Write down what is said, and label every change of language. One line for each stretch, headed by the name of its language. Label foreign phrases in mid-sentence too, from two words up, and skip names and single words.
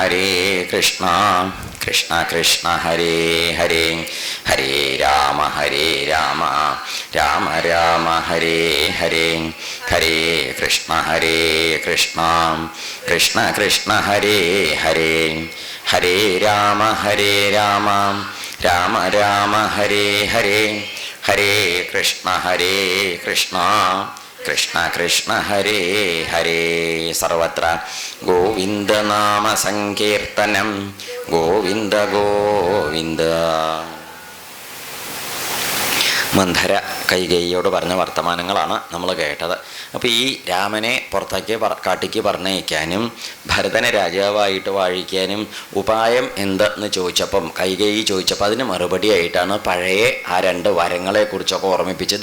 Sanskrit: കൃഷ്ണ ഹരേ ഹരേ ഹരേ രാമ രാമ ഹരേ ഹരേ ഹരേ കൃഷ്ണ കൃഷ്ണ ഹരേ ഹരേ ഹരേ രാമ രാമ ഹരേ ഹരേ ഹരേ കൃഷ്ണ കൃഷ്ണ ഹരേ ഹരേ. സർവത്ര ഗോവിന്ദനാമ സങ്കീർത്തനം ഗോവിന്ദ ഗോവിന്ദ.
Malayalam: മന്ധര കൈകേയിയോട് പറഞ്ഞ വർത്തമാനങ്ങളാണ് നമ്മൾ കേട്ടത്. അപ്പോൾ ഈ രാമനെ പുറത്തേക്ക് കാട്ടിക്ക് പറഞ്ഞയക്കാനും ഭരതനെ രാജാവായിട്ട് വാഴിക്കാനും ഉപായം എന്തെന്ന് ചോദിച്ചപ്പം കൈകേയി ചോദിച്ചപ്പോൾ അതിന് മറുപടിയായിട്ടാണ് പഴയ ആ 2 വരങ്ങളെക്കുറിച്ചൊക്കെ ഓർമ്മിപ്പിച്ചത്.